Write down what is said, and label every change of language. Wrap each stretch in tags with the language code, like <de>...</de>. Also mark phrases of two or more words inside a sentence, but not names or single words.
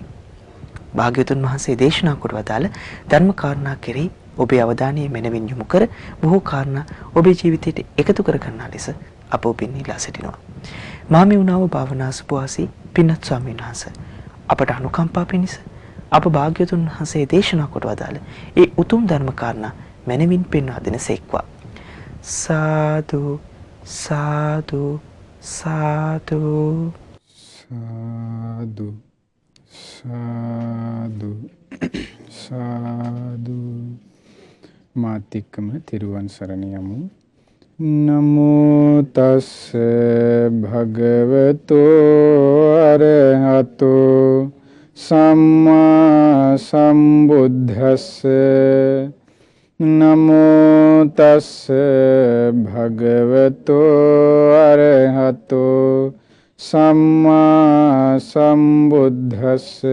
<si>භාග්‍යවතුන් වහන්සේ දේශනා කොට වදාළ ධර්ම කාරණා කෙරෙහි ඔබේ අවධානය මෙනවින් යොමු කර බොහෝ කාරණා ඔබේ ජීවිතයට එකතු කර ගන්නා ලෙස අප ඔබෙන් ඉල්ලා සිටිනවා. මහමෙවුනාව භාවනා අසපුවාසී පින්වත් ස්වාමීන් වහන්සේ අපට අනුකම්පා පිණිස අප භාග්‍යවතුන් වහන්සේ දේශනා කොට වදාළ ඒ උතුම් ධර්ම කාරණා මෙනවින් පෙන්වා දෙන සේක්වා.</si> <pi>සාදු සාදු සාදු සාදු සාදු සාදු.</pi> <si>මාතික්කම තිරුවන් සරණ යමු.</si> <pi>නමෝ තස් භගවතෝ අරහතෝ සම්මා සම්බුද්දස්ස. නමෝ තස් භගවතෝ අරහතෝ සම්මා සම්බුද්දස්ස.</pi>